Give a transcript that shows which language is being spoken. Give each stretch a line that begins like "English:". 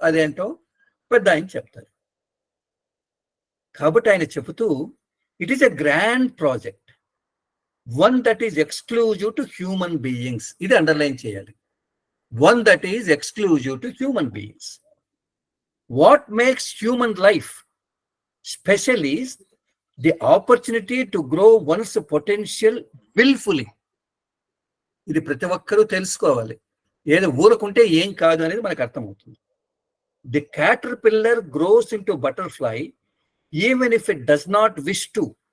Telugu: అదేంటో పెద్ద ఆయన చెప్తారు. కాబట్టి ఆయన చెబుతూ
English: It is a grand project, one that is exclusive to human beings.
Telugu: ఇది అండర్లైన్ చేయాలి.
English: One that is exclusive to human beings. What makes human life special is the opportunity to grow one's potential willfully.
Telugu: ఇది ప్రతి ఒక్కరూ తెలుసుకోవాలి. ఏదో ఊరుకుంటే ఏం కాదు అనేది మనకు అర్థమవుతుంది.
English: The caterpillar grows into butterfly even if it does not wish to.